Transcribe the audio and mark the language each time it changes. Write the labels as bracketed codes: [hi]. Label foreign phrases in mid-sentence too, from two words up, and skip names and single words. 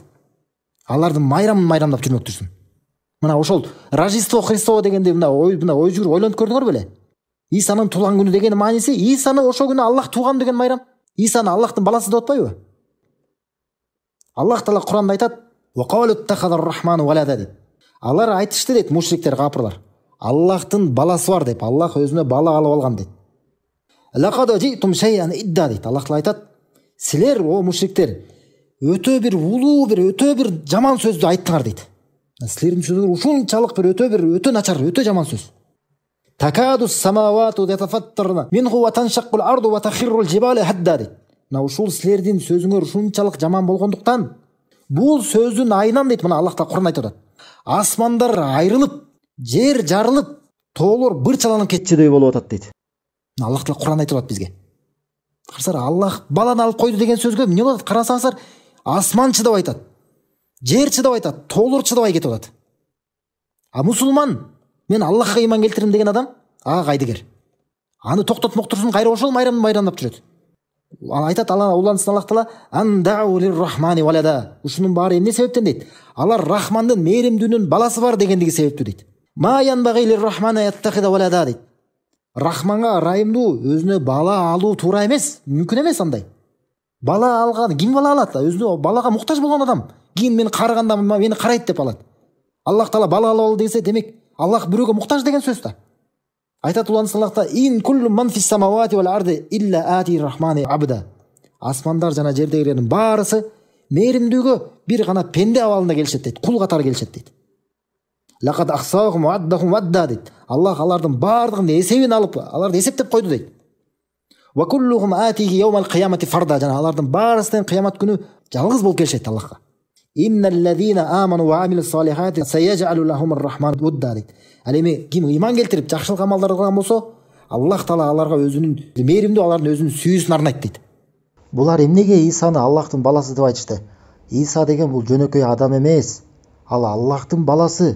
[ky] Алардын майрамын майрамдап жүрмөктүрсүн. Мына ошол Рождество Христово дегенде мына ой жүрүп ойлонуп көрдүңөр беле? Исанын туулган күнү деген мааниси Исаны ошол күнү Аллах туулган деген майрам. Исаны Аллахтын баласы деп атпайбы? Аллах Таала Куранда айтат: [ar] "وقالوا اتخذ الرحمن ولدا" дейт. [ky] Алар айтышты дейт, мушриктер, капырлар. Аллахтын баласы бар деп, Аллах өзүнө бала алып алган дейт. [ar] لقد جئتم شيئا إدا [ky] дейт. Аллах Таала айтат: "Силер, о мушриктер, өтө бир жаман сөздү айттыңар" дейт. Силердин сөзүңөр ушунчалык өтө начар, өтө жаман сөз. [ar] تكاد السماوات يتفطرن منه وتنشق الأرض وتخر الجبال هدا дейт. [ky] Мына ушул силердин сөзүңөр ушунчалык жаман болгондуктан бул сөздүн айынан дейт, мына Аллах Таала Кур'анда айтып атат. Асмандар айрылып, жер жарылып, тоолор бырчаланып кетчүдөй болуп атат дейт. Аллах Таала Кур'анда айтып атат бизге. Карасаңар, Аллах баланы алып койду деген сөзгө эмне болот? Карасаңар, асман чыдап айтат. Жер чыдап айтат, тоолор чыдабай кетип атат. А мусулман, мен Аллахка ыйман келтирим деген адам, кайдыгер. Аны токтотмок турсун, кайра ошол майрамды майрамдап жүрөт. Айтат улансын Аллах Таала: [ar] "أن دعوا للرحمن ولدا". [ky] Ушунун баары эмне себептен дейт? Алар Рахмандын, мээримдүүнүн баласы бар дегендиги себептүү дейт. [ar] ما ينبغي للرحمن أن يتخذ ولدا дейт. [ky] Рахманга ырайымдуу өзүнө бала алуу туура эмес, мүмкүн эмес андай. Бала алган, ким бала алат? Өзүнө балага муктаж болгон адам. Кийин мени караганда мени карайт деп алат. Аллах Таала бала алып ал десе, демек Аллах бирөөгө муктаж деген сөз да. Айтат улансын Аллах Таала: [ar] "إن كل من في السماوات والأرض إلا آتي الرحمن عبدا". [ky] Асмандар жана жердегилердин баарысы мээримдүүгө бир гана пенде абалында келишет дейт, кул катары келишет дейт. [ar] لقد أحصاهم وعدهم عدا [ky] дейт. Аллах алардын баардыгын эсебин алып, аларды эсептеп койду дейт. [ar] وكلهم آتيه يوم القيامة فردا, [ky] жана алардын баарысынан кыямат күнү жалгыз болуп келишет Аллахка. [ar] إن الذين آمنوا وعملوا الصالحات سيجعل لهم الرحمن ودا дейт. [ky] Ал эми ким ыйман келтирип жакшылык амалдар кылган болсо, Аллах Таала аларга өзүнүн мээримдүү, алардын өзүнүн сүйүүсүн арнайт дейт. Булар эмнеге Исаны Аллахтын баласы деп айтышты? Иса деген бул жөнөкөй адам эмес. Ал Аллахтын баласы.